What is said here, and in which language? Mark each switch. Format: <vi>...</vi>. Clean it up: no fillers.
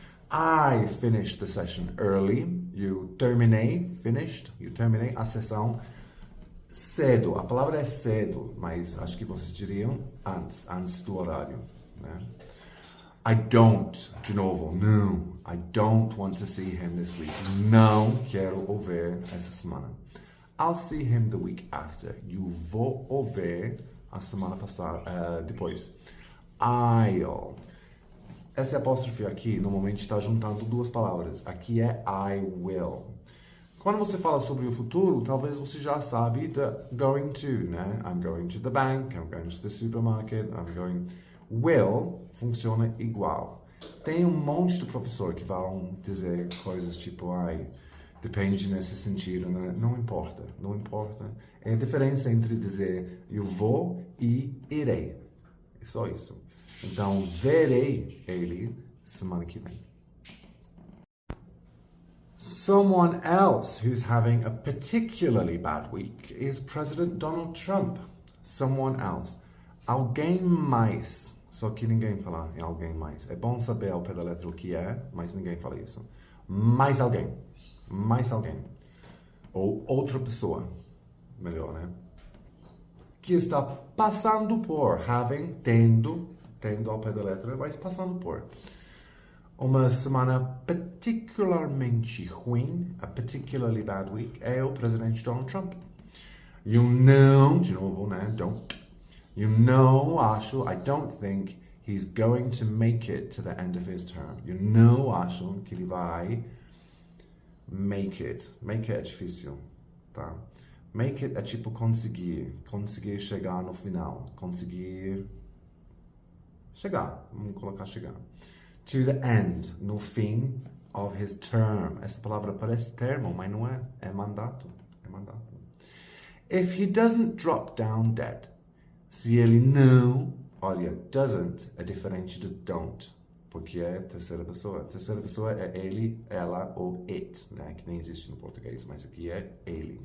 <en>I finished the session early.</en> <pt>You terminei a sessão cedo. A palavra é cedo, mas acho que vocês diriam antes do horário, né?</pt> <en>I don't,</en> <pt>de novo, não.</pt> <en>I don't want to see him this week.</en> <pt>Não quero o ver essa semana.</pt> <en>I'll see him the week after.</en> <pt>Eu vou o ver a semana passada, depois. I'll. Essa apóstrofe aqui, normalmente está juntando duas palavras. Aqui é</pt> <en>I will.</en> <pt>Quando você fala sobre o futuro, talvez você já sabe</pt> <en>the going to,</en> <pt>né?</pt> <en>I'm going to the bank, I'm going to the supermarket, I'm going...</en> <pt>Will funciona igual. Tem um monte de professor que vão dizer coisas tipo, depende nesse sentido, né? Não importa, não importa. É a diferença entre dizer eu vou e irei. É só isso. Então, verei ele semana que vem.</pt> <en>Someone else who's having a particularly bad week is President Donald Trump. Someone else.</en> <pt>Alguém mais. Só que ninguém fala em alguém mais. É bom saber ao pé da letra o que é, mas ninguém fala isso. Mais alguém. Mais alguém. Ou outra pessoa. Melhor, né? Que está passando por, tendo ao pé da letra, mas passando por uma semana particularmente ruim,</pt> <en>a particularly bad week,</en> <pt>é o presidente Donald Trump.</pt> <en>You know,</en> <pt>de novo, né?</pt> <en>You know, I don't think he's going to make it to the end of his term. You know,</en> <pt>acho que ele vai</pt> <en>make it.</en> <pt>Make it é difícil, tá? Make it é tipo conseguir chegar no final, conseguir chegar, vamos colocar chegar.</pt> <en>To the end,</en> <pt>no fim</pt> <en>of his term.</en> <pt>Essa palavra parece termo, mas não é, é mandato,</pt> <en>If he doesn't drop down dead,</en> <pt>se ele não, olha, doesn't é diferente do don't, porque é terceira pessoa. Terceira pessoa é ele, ela ou it, né? Que nem existe no português, mas aqui é ele.</pt>